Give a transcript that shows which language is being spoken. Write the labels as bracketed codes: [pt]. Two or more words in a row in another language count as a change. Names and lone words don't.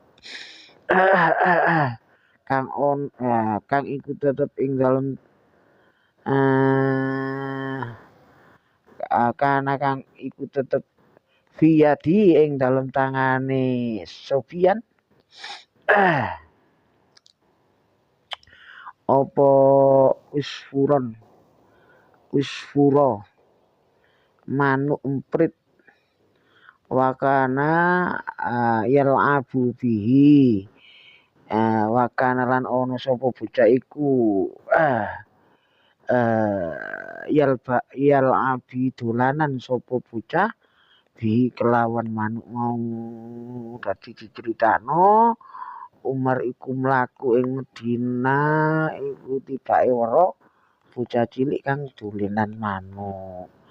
[jv] kang iku tetep ing dalem kana kang iku tetep fiyadi ing dalem tangane Sobian apa usfura manuk emprit wakana [ar] يلعب به [jv] wakana lan ono sapa bocah iku yal'abi dolanan sapa bocah bi kelawan manuk mau. Dadi diceritakno Umar iku mlaku ing Madinah iku tibake weruh bocah cilik kang dolenan manuk.